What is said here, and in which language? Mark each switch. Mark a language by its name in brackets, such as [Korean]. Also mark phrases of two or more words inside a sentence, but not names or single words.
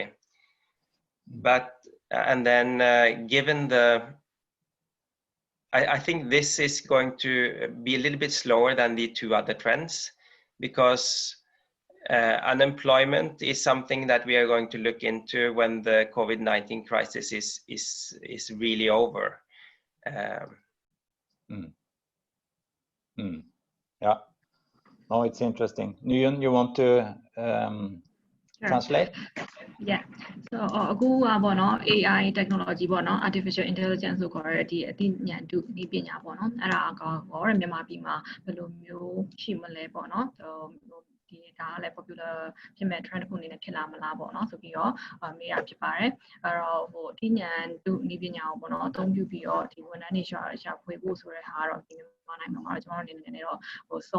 [English] But and then given I think this is going to be a little bit slower than the two other trends, because unemployment is something that we are going to look into when the COVID-19 crisis is really over. Yeah. No, it's interesting. Nguyen, you want to translate? Yeah. So [Burmese] အခုကပေါ့နော် [English] AI technology [Burmese] ပေါ့နော် [English] artificial intelligence [Burmese] ဆိုခေါ်ရတဲ့ဒီအသိဉာဏ်တုနည်းပညာပေါ့နော်အဲ့ဒါကောမြန်မာပြည်မှာဘယ်လိုမျိုးရှိမလဲပေါ့နော်ဒီဒါကလည်း popular ဖြစ်မဲ့ trend တစ်ခုအနေနဲ့ဖြစ်လာမလားပေါ့နော် ဆိုပြီးတော့မေးရဖြစ်ပါတယ်အဲ့တော့အသိဉာဏ်တုနည်းပညာကိုပေါ့နော်အသုံးပြုပြီးတော့ဒီဝန်ထမ်းတွေရှာဖွေဖို့ဆိုတဲ့ဟာကတော့ဒီနိုင်ငံမှာကျွန်တော်တို့အနေနဲ့တော့စော